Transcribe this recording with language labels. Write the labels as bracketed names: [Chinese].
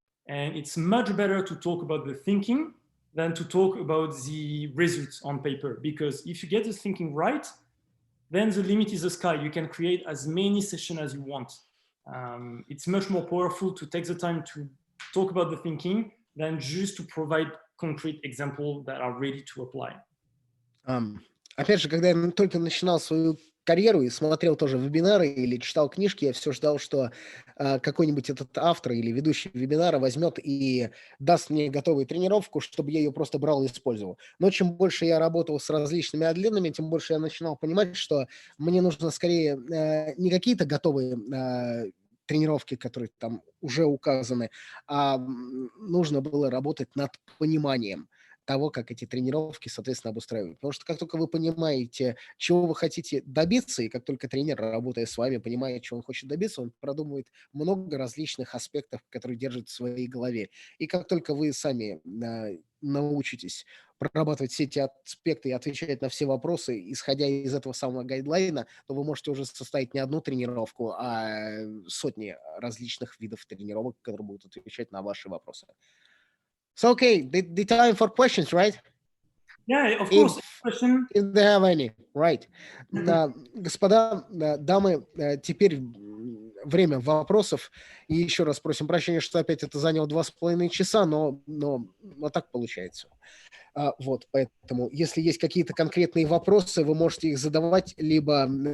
[English] And it's much better to talk about the thinking than to talk about the results on paper, because if you get the thinking right, then the limit is the sky. You can create as many sessions as you want. It's much more powerful to take the time to talk about the thinking than just to provide concrete examples that are ready to apply. [Russian] Опять же, когда я только начинал свою карьеру и смотрел тоже вебинары или читал книжки, я все ждал, что какой-нибудь этот автор или ведущий вебинара возьмет и даст мне готовую тренировку, чтобы я ее просто брал и использовал. Но чем больше я работал с различными атлетами, тем больше я начинал понимать, что мне нужно скорее не какие-то готовые тренировки, которые там уже указаны, а нужно было работать над пониманием. того, как эти тренировки, соответственно, обустраивать. Потому что как только вы понимаете, чего вы хотите добиться, и как только тренер, работая с вами, понимает, чего он хочет добиться, он продумывает много различных аспектов, которые держит в своей голове. И как только вы сами научитесь прорабатывать все эти аспекты и отвечать на все вопросы, исходя из этого самого гайдлайна, то вы можете уже составить не одну тренировку, а сотни различных видов тренировок, которые будут отвечать на ваши вопросы. [English] So, okay, the time for questions, right? Yeah, of course. Question. If they have any, right. [Russian] Господа, дамы, теперь время вопросов. И еще раз просим прощения, что опять это заняло 2,5 часа, но так получается. Вот, поэтому, если есть какие-то конкретные вопросы, вы можете их задавать, либо